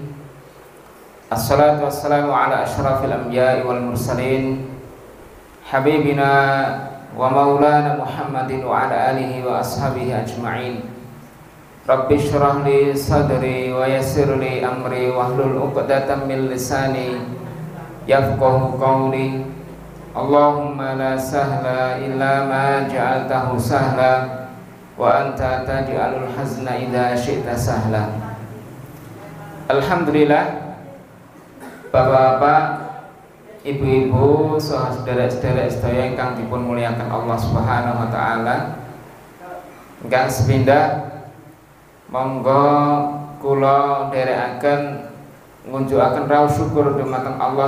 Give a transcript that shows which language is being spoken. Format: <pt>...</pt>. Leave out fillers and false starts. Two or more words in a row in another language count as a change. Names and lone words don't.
<ar>الصلاة والسلام على أشرف الأنبياء والمرسلين حبيبنا ومولانا محمد وعلى آله وأصحابه أجمعين. رب اشرح لي صدري ويسر لي أمري واحلل عقدة من لساني يفقهوا قولي. اللهم لا سهل إلا ما جعلته سهلا وأنت تجعل الحزن إذا شئت سهلا.</ar> <id>Alhamdulillah, Bapak-bapak, ibu-ibu,</id> <jv>saudara-saudara sedaya ingkang dipun muliakan Allah</jv> <ar>سبحانه وتعالى.</ar> <jv>Ingkang sepindah, monggo kula dherekaken ngunjukaken rawuh syukur dumateng Allah</jv>